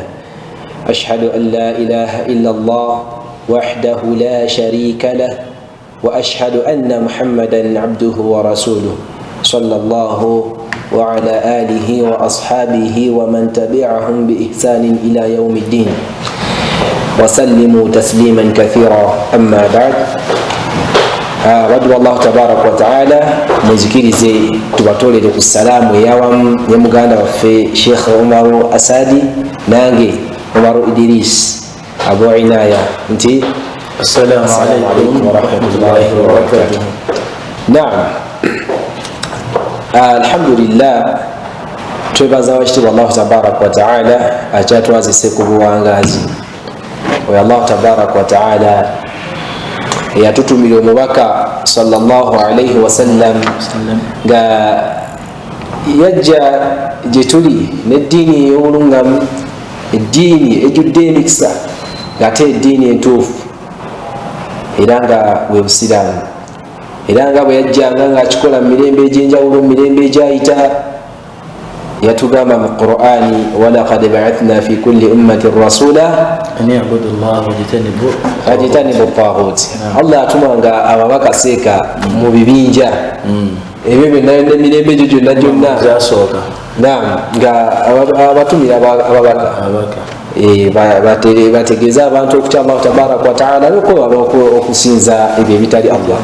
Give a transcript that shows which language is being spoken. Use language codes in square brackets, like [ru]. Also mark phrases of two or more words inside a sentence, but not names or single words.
[ar] أشهد أن لا إله إلا الله وحده لا شريك له وأشهد أن محمدا عبده ورسوله صلى الله وعلى آله وأصحابه ومن تبعهم بإحسان إلى يوم الدين وسلموا تسليما كثيرا. [lg] أما بعد wadu [ar] الله تبارك وتعالى [lg] muzikirize tubatolere ku salamu ya muganda waffe Sheikh Umaru Asadi nange Umaru Idris Abu Inaya nti [ar] السلام عليكم ورحمة الله وبركاته. [lg] Naam, alhamdulillah twebaza washitibwa [ar] الله تبارك وتعالى [lg] akyatwazise ku buwangazi wa [ar] الله تبارك وتعالى [lg] yatutumira omubaka [ar] صلى الله عليه وسلم [lg] nga yajja gyetuli n'eddiini ey'obulungamu, eddiini ejjudde emikisa ng'ate eddiini entuufu era nga bwe busiraamu, era nga bwe yajjanga ng'akikola mu mirembe egy'enjawulo, mu mirembe egyayita. [ar] yatugamba mu Qur'ani ولقد بعثنا في كل أمة رسولا أن يعبدوا الله واجتنبوا الطاغوت. [lg] Allah atumanga ababaka seeka mu bibinja ebyo byonna n'emirembe egyo gyonna zasooka. Naam, nga abatumira ababaka bategeeza abantu okutya [ar] الله تبارك وتعالى [lg] n'okuba okusinza ebyo ebitali Allah.